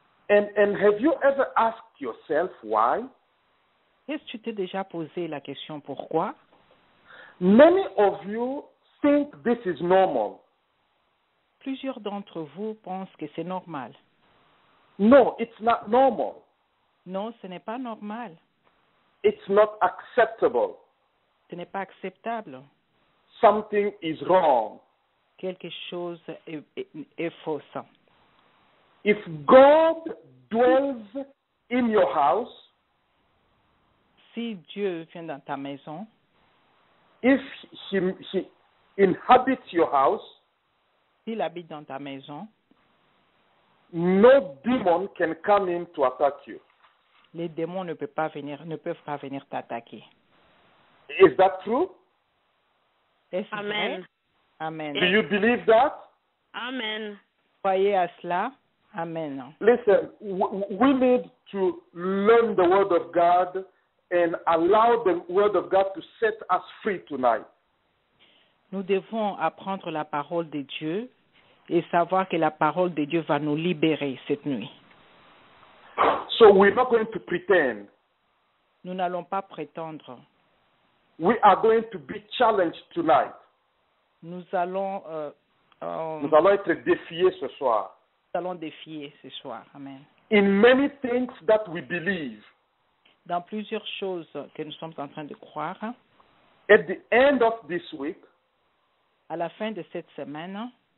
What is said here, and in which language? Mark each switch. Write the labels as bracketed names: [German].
[English] And have you ever asked yourself why? [French] Est-ce que tu t'es déjà posé la question pourquoi? [English] Many of you think this is normal. [French] Plusieurs d'entre vous pensent que c'est normal. [English] No, it's not normal. [French] Non, ce n'est pas normal. [English] It's not acceptable. [French] Ce n'est pas acceptable. [English] Something is wrong. [French] Quelque chose est fausse. [English] If God dwells in your house, [French] Si Dieu vient dans ta maison, [English] if he inhabits your house, [French] s'il habite dans ta maison, [English] no demon can come in to attack you. [French] les démons ne peuvent pas venir t'attaquer. [English] Is that true? [French] Est-ce Amen. vrai? Amen. [English] Do you believe that? Amen. [French] Croyez à cela? Amen. [English] Listen, we need to learn the Word of God and allow the Word of God to set us free tonight. [French] Nous devons apprendre la parole de Dieu et savoir que la parole de Dieu va nous libérer cette nuit. [English] So we're not going to pretend. [French] Nous n'allons pas prétendre. [English] We are going to be challenged tonight. [French] Nous allons Nous allons être défiés ce soir. défier ce soir. Amen. [English] In many things that we believe. [French] Dans plusieurs choses que nous sommes en train de croire, [English] At the end of this week, [French] à la fin de cette semaine,